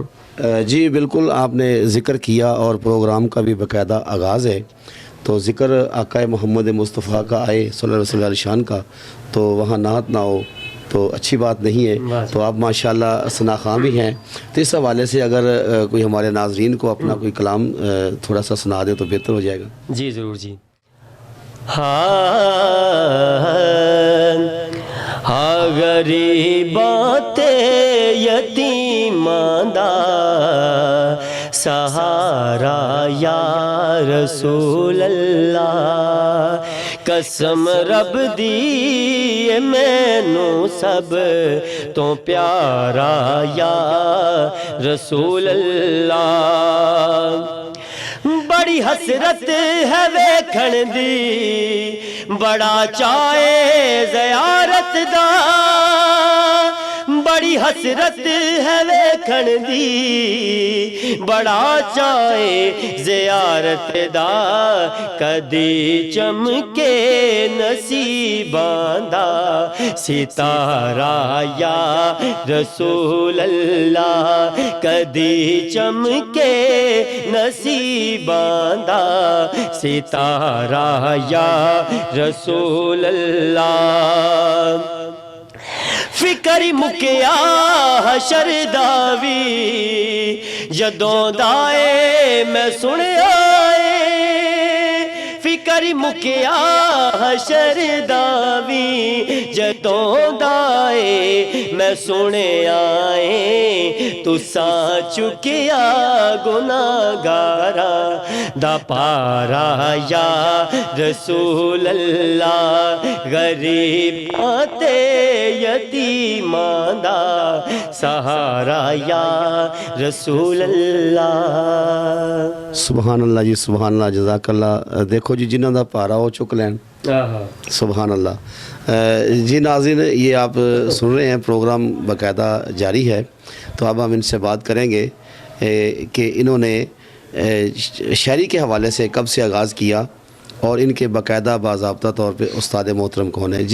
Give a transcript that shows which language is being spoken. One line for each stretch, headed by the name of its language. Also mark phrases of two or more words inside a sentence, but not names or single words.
Urdu: جی بالکل، آپ نے ذکر کیا اور پروگرام کا بھی باقاعدہ آغاز ہے، تو ذکر آقا محمد مصطفیٰ کا آئے
Arabic: صلی اللہ علیہ وسلم
Urdu: کا، تو وہاں نعت نہ ہو تو اچھی بات نہیں ہے۔ تو آپ ماشاءاللہ ثنا خواں بھی ہیں، تو اس حوالے سے اگر کوئی ہمارے ناظرین کو اپنا کوئی کلام تھوڑا سا سنا دے تو بہتر ہو جائے گا۔ جی ضرور جی۔
Punjabi: غریباں تے یتیماں دا سہارا
Arabic: یا رسول اللہ،
Punjabi: قسم رب دی مینوں سب تو پیارا
Arabic: یا رسول اللہ۔
Punjabi: بڑی حسرت ہے ویکھن دی، بڑا چاہے زیارت دا، بڑی حسرت ہے ویکھن دی، بڑا چاہے زیارت دا، کدی چمکے نصیباں دا ستارہ
Arabic: یا رسول اللہ،
Punjabi: کدی چمکے نصیباں دا ستارہ
Arabic: یا رسول اللہ۔
Punjabi: فکر مکیا حشر دا وی جدوں دائے میں سنیا اے، فکر مکیا حشر دا وی جدوں دائے میں سنیا اے، تساں چکیا گناہگارا دا پارا
Arabic: یا رسول اللہ،
Punjabi: غریباں تے یتیماں دا سہارا
Arabic: یا رسول اللہ۔ سبحان اللہ جی، سبحان اللہ، جزاک اللہ۔
Punjabi: دیکھو جی جنہوں دا پارا ہو چک لین،
Arabic: سبحان اللہ۔
Urdu: جی ناظرین، یہ آپ سن رہے ہیں، پروگرام باقاعدہ جاری ہے، تو اب ہم ان سے بات کریں گے کہ انہوں نے شاعری کے حوالے سے کب سے آغاز کیا اور ان کے باقاعدہ باضابطہ طور پہ استاد محترم کون ہیں؟